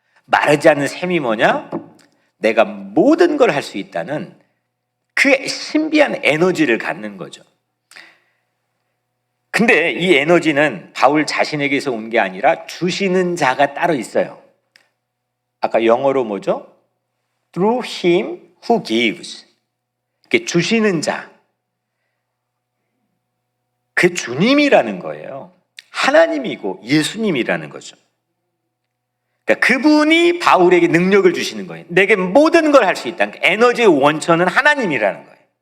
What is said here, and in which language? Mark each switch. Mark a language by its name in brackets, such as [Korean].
[Korean] 마르지 않는 샘이 뭐냐? 내가 모든 걸 할 수 있다는 그 신비한 에너지를 갖는 거죠. 근데 이 에너지는 바울 자신에게서 온 게 아니라 주시는 자가 따로 있어요. 아까 영어로 뭐죠? [English] Through him who gives. [Korean] 이렇게 주시는 자, 그 주님이라는 거예요. 하나님이고 예수님이라는 거죠. 그러니까 그분이 바울에게 능력을 주시는 거예요. 내게 모든 걸 할 수 있다. 그러니까 에너지의 원천은 하나님이라는 거예요.